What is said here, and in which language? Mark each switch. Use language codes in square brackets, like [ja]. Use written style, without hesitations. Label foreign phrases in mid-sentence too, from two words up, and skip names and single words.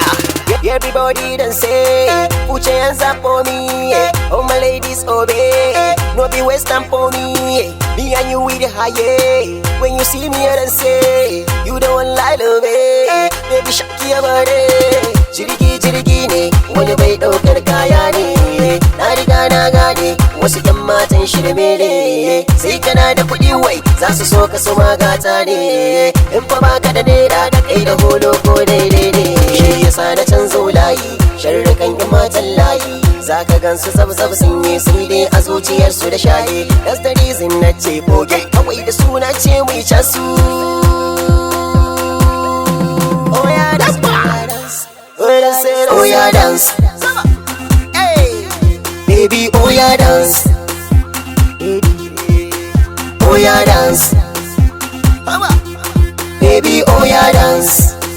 [en] Everybody dance. Put your hands up for me. Oh my ladies, obey. No be western for me. Me and you with the high. When you see me, I dance. You don't want lie to me. Baby, shake your body. [ha] Jirgi ne, wani bai ɗaukar kaya ne. Na riga na gane, wasu ƴan matan shirme ne. Sai kana da kuɗi wai, za su so ka su magata ne. In fa baka da naira da kai da holo ko daidai ne. Shi yasa na canzo layi, sharrukan ƴan matan layi. Za ka gansu zab-zab sun yi sai dai a zuciyarsu da shaye. [en] That's the reason [ha] na ce boge, kawai da suna ce mu yi casu. [en] Oh yeah, that's oh ya dance. Hey, baby, oh ya dance. Oh ya dance. Baby, oh ya dance.